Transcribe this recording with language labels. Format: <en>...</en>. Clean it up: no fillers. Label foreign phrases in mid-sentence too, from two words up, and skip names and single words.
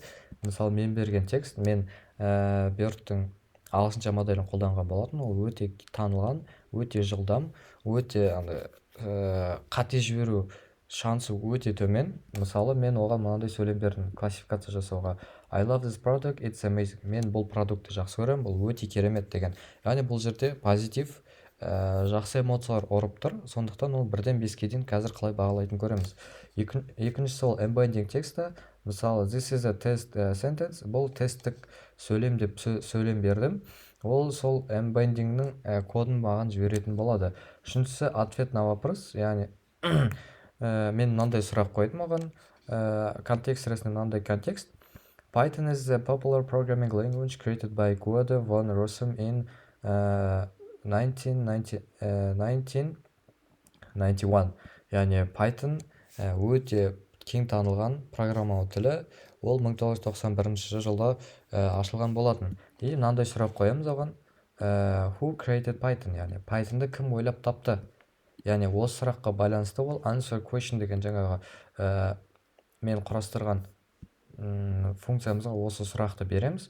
<kk>Мысалы, мен берген текст, мен Бёрдтің ағылшынша моделін қолданған болатын. Ол өте танылған, өте жылдам, өте қате жіберу шансы өте төмен. Мысалы мен оған мынандай сөйлем бердім классификация жасауға:</kk> <en>I love this product, it's amazing.</en> <kk>Мен бұл продуктты жақсы көремін, бұл өте керемет деген. Яғни бұл жерде позитив, жақсы эмоциялар ұрып тұр. Сондықтан ол 1-5-ке дейін қазір қалай бағалайтын көреміз. Екіншісі ол embedding тексті. Мысалы</kk> <en>this is a test sentence.</en> <kk>Бұл тесттік сөйлем деп сөйлем бердім. Ол сол embeddingнің кодын маған жіберетін болады. Үшіншісі</kk> <ru>ответ на вопрос,</ru> <kk>яғни мен мынандай сұрақ қойдым оған, контекст сіресінде мынандай контекст:</kk> <en>Python is a popular programming language created by Guido van Rossum in 1991.</en> <kk>Яғни Python өте кең танылған программалау тілі, ол 1991 жылда ашылған болатын. И мынандай сұрақ қоямыз оған:</kk> <en>Who created Python?</en> <kk>Яғни Pythonды кім ойлап тапты? Яғни осы сұраққа байланысты ол</kk> <en>answer question</en> <kk>деген жаңағы мен құрастырған функциямызға осы сұрақты береміз.</kk>